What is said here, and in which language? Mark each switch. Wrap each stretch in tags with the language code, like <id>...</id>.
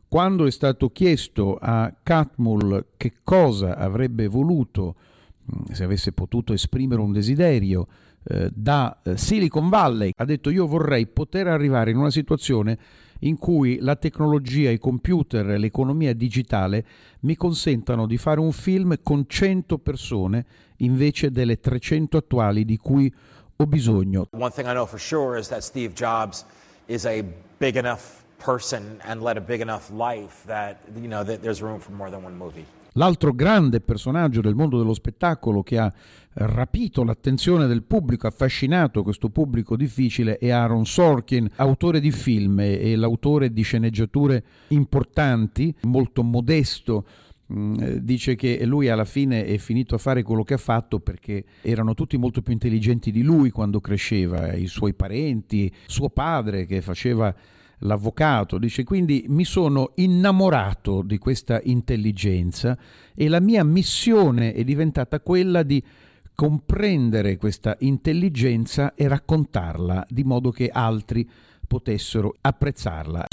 <it>Quando è stato chiesto a Catmull che cosa avrebbe voluto, se avesse potuto esprimere un desiderio, da Silicon Valley, ha detto: io vorrei poter arrivare in una situazione in cui la tecnologia, i computer, l'economia digitale mi consentano di fare un film con 100 persone invece delle 300 attuali di cui ho bisogno.</it> <en>One thing I know for sure is that Steve Jobs is a big enough person and led a big enough life that, you know, that there's room for more than one movie.</en> <it>L'altro grande personaggio del mondo dello spettacolo che ha rapito l'attenzione del pubblico, affascinato questo pubblico difficile, è Aaron Sorkin, autore di film e l'autore di sceneggiature importanti, molto modesto. Dice che lui alla fine è finito a fare quello che ha fatto perché erano tutti molto più intelligenti di lui quando cresceva, i suoi parenti, suo padre che faceva l'avvocato, dice, quindi mi sono innamorato di questa intelligenza e la mia missione è diventata quella di comprendere questa intelligenza e raccontarla di modo che altri potessero apprezzarla.</it>